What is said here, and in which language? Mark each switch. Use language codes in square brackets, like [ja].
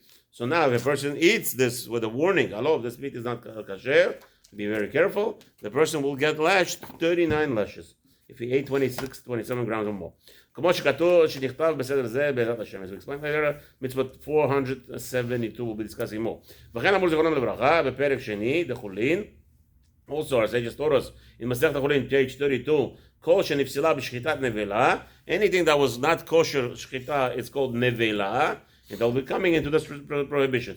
[en] So now if a person eats this with a warning, hello, this meat is not kasher, be very careful, the person will get lashed 39 lashes if he ate 26, 27 grams or more. [he] כמו שכתוב, שנכתב בסדר זה בעזרת השם. [en] As we explained later, מצוות 472 will be discussing more. [he] וכן אמרו זיכרונם לברכה, בפרק שני, דחולין, [en] also our sages taught us, in מסכת החולין, page 32, [he] כל שנפסלה בשחיטת נבלה, [en] anything that was not kosher שחיטה, it's called נבלה, and they'll be coming into this prohibition.